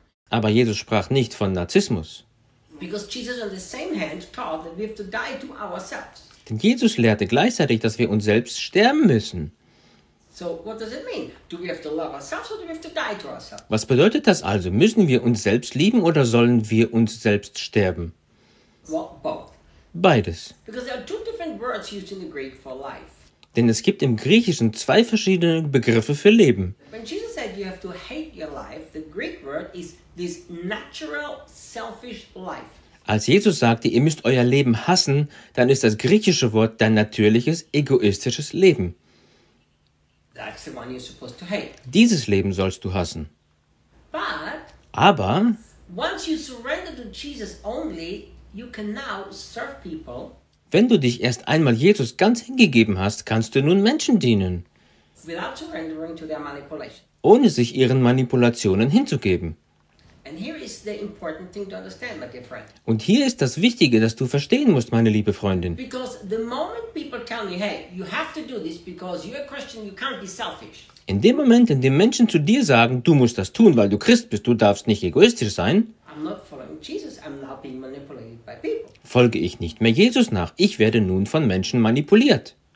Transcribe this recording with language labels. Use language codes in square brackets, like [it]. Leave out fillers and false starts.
[de] Aber Jesus sprach nicht von Narzissmus. [en] Because Jesus on the same hand taught that we have to die to ourselves. [de] Denn Jesus lehrte gleichzeitig, dass wir uns selbst sterben müssen. [en] So what does it mean? Do we have to love ourselves or do we have to die to ourselves? [de] Was bedeutet das also? Müssen wir uns selbst lieben oder sollen wir uns selbst sterben? [en] Well, both. [de] Beides. [en] Because there are two different words used in the Greek for life. [de] Denn es gibt im Griechischen zwei verschiedene Begriffe für Leben. [en] When Jesus said you have to hate your life, the Greek word is this natural, selfish life. [de] Als Jesus sagte, ihr müsst euer Leben hassen, dann ist das griechische Wort dein natürliches, egoistisches Leben. [en] That's the one you're supposed to hate. [de] Dieses Leben sollst du hassen. [en] But, [de] aber, [en] once you surrender to Jesus only, you can now serve people. [de] Wenn du dich erst einmal Jesus ganz hingegeben hast, kannst du nun Menschen dienen. [en] Without surrendering to their manipulation. [de] Ohne sich ihren Manipulationen hinzugeben. [en] And here is the important thing to understand, my dear friend. [de] Und hier ist das Wichtige, das du verstehen musst, meine liebe Freundin. [en] Because the moment people tell me, hey, you have to do this because you're a Christian, you can't be selfish. [de] In dem Moment, in dem Menschen zu dir sagen, du musst das tun, weil du Christ bist, du darfst nicht egoistisch sein. [en] I'm not following Jesus, I'm now being manipulated by people. [de] Folge ich nicht mehr Jesus nach, ich werde nun von Menschen manipuliert.